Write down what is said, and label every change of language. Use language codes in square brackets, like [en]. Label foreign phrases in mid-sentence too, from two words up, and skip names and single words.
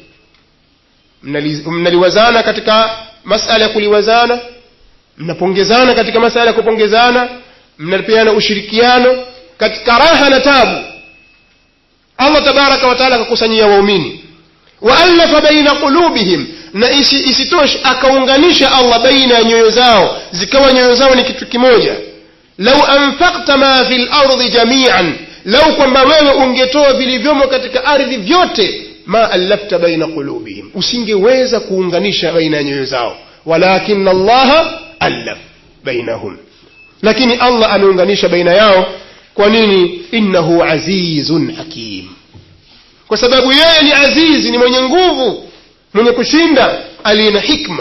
[sw] Mnaliwazana katika masala ya kuliwazana, mnapongezana katika masala ya kupongezana, mnapeana ushirikiano katika raha na tabu. Allah [ar] تبارك وتعالى [sw] akakusanyia waumini. [ar] وألف بين قلوبهم, [sw] na isitoshe akaunganisha Allah baina ya nyoyo zao, zikawa nyoyo zao ni kitu kimoja. [ar] لو أنفقت ما في الأرض جميعا, [sw] law kwamba wewe ungetoa vilivyomo katika ardhi vyote, [ar] ما ألفت بين قلوبهم, [sw] usingeweza kuunganisha baina ya nyoyo zao. [ar] ولكن الله ألف بينهم, [sw] lakini Allah ameunganisha baina yao. Kwa nini? [ar] إنه عزيز حكيم, [sw] kwa sababu yeye ni azizi, ni mwenye nguvu, mwenye kushinda, aliye na hikma.